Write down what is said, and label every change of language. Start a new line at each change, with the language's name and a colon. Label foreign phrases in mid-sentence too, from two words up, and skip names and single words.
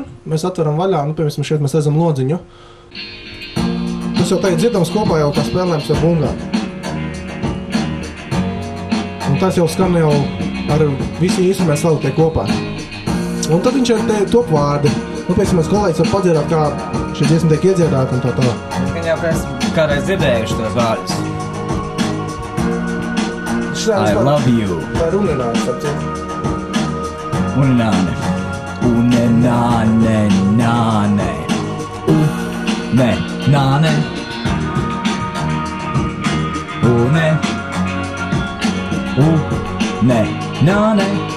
Latvian: Mēs atveram vaļā, piemēram, šeit mēs redzam lodziņu. Tas jau tagad dzirdams kopā jau kā spēlējums ar bungām. Un tas jau skan jau ar visu instrumentu saliktie kopā. Un tad viņš ir top vārdi. Piemēram, kolēģis var padziedāt, kā šī dziesma tiek iedziedāta un tā tā. Gan jau kādreiz dzirdējuši tos vārdus.
English: I love you.
Latvian: Tā ir unenāne, sapciet. Unenāne. Unenāne, nāne. Unenāne. Nāne.